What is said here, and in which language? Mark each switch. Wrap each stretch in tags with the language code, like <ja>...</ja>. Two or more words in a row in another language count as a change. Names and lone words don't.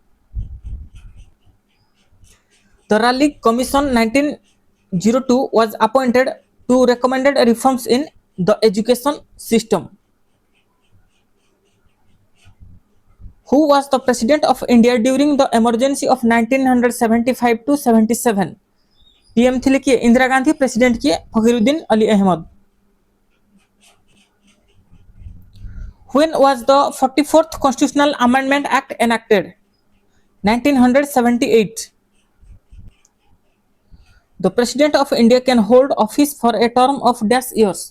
<en>The Raleigh Commission 1902 was appointed to recommend reforms in the education system. Who was the President of India during the emergency of 1975 to 77?</en> <or>PM ଥିଲେ କିଏ? ଇନ୍ଦିରା ଗାନ୍ଧୀ. ପ୍ରେସିଡେଣ୍ଟ କିଏ? ଫକୀରୁଦ୍ଦୀନ ଅଲୀ ଅହମଦ.</or> <en>When was the 44th Constitutional Amendment Act enacted? 1978. The President of India can hold office for a term of dash years?</en>